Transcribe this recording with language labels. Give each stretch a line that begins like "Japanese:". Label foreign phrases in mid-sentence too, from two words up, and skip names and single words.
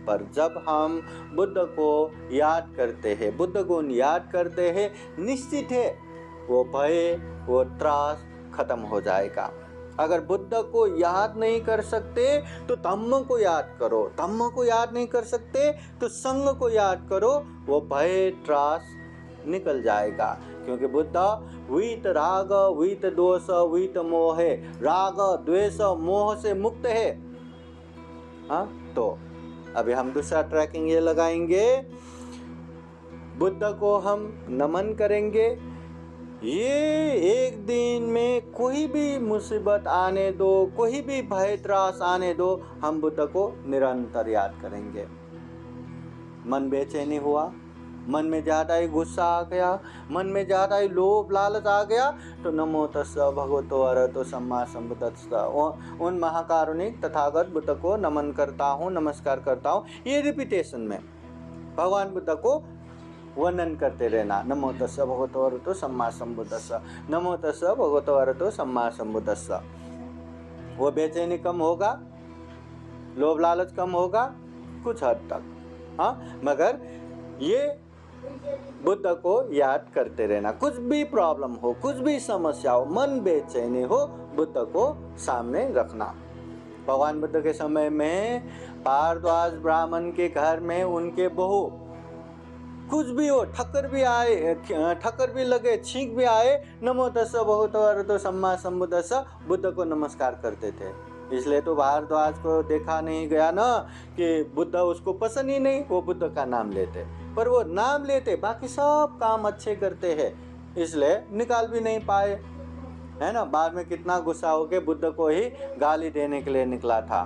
Hindi: पर जब हम बुद्ध को याद करते हैं, बुद्ध को याद करते हैं, निश्चित है वो भय, वो त्रास खत्म हो जाएगा। अगर बुद्ध को याद नहीं कर सकते तो धम्म को याद करो, धम्म को याद नहीं कर सकते तो संग को याद करो, वो भय त्रास निकल जाएगा। क्योंकि बुद्ध वीत राग वीत दोष वीत मोह है, राग द्वेष मोह से मुक्त है। हाँ, तो अभी हम दूसरा ट्रैकिंग ये लगाएंगे, बुद्ध को हम नमन करेंगे। ये एक दिन में कोई भी मुसीबत आने दो, कोई भी भय त्रास आने दो, हम बुद्ध को निरंतर याद करेंगे। मन बेचैनी हुआ, मन में ज़्यादा ही गुस्सा आ गया, मन में ज़्यादा ही लोभ लालच आ गया, तो
Pali: नमो तस्स भगवतो अरहतो सम्मा सम्बुद्धस्स,
Hindi: उन महाकारुणिक तथागत बुद्ध को नमन करता हूँ, नमस्कार करता हूँ। ये रिपीटेशन में भगवान बुद्ध को वर्णन करते रहना।
Pali: नमो तस्स भगवतो अरहतो सम्मा सम्बुद्धस्स, नमो तस्स भगवतो अरहतो सम्मा सम्बुद्धस्स।
Hindi: वो बेचैनी कम होगा, लोभ लालच कम होगा कुछ हद तक, हाँ, मगर ये बुद्ध को याद करते रहना। कुछ भी प्रॉब्लम हो, कुछ भी समस्या हो, मन बेचैनी हो, बुद्ध को सामने रखना। भगवान बुद्ध के समय में भारद्वाज ब्राह्मण के घर में उनके बहू कुछ भी हो, ठक्कर भी आए, ठक्कर भी लगे, छींक भी आए,
Pali: नमो तस्स भगवतो अरहतो सम्मा सम्बुद्धस्स,
Hindi: बुद्ध को नमस्कार करते थे। इसलिए तो भारद्वाज को देखा नहीं गया ना कि बुद्ध उसको पसंद ही नहीं, वो बुद्ध का नाम लेते, पर वो नाम लेते, बाकी सब काम अच्छे करते हैं, इसलिए निकाल भी नहीं पाए, है ना। बाद में कितना गुस्सा हो के बुद्ध को ही गाली देने के लिए निकला था।